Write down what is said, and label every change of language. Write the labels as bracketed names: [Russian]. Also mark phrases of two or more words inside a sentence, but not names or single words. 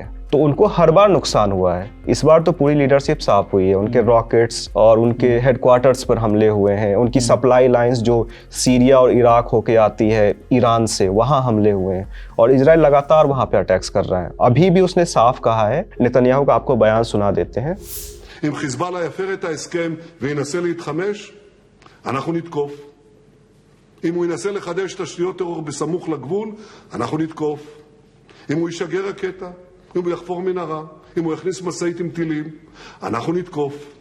[Hindi] तो उनको हर बार नुकसान हुआ है, इस बार तो पूरी लीडरशिप साफ हुई है। उनके रॉकेट्स और उनके हेडक्वार्टर्स पर हमले हुए हैं, उनकी [English] supply lines [Hindi] जो सीरिया और इराक होके आती है ईरान से, वहाँ हमले हुए हैं और इजराइल लगातार वहाँ पे अटैक्स कर रहा है। अभी भी उसने साफ कहा है, नेतन्याहू का आपको बयान सुना देते हैं। [Hebrew] אם חיזבאללה יפר את ההסכם וינסה להתחמש, אנחנו נתקוף. אם הוא ינסה לחדש תשתיות טרור בסמוך לגבול, אנחנו נתקוף. אם הוא ישגר רקטה, אם הוא יחפור מנהרה, אם הוא יכניס משאית עם טילים, אנחנו נתקוף.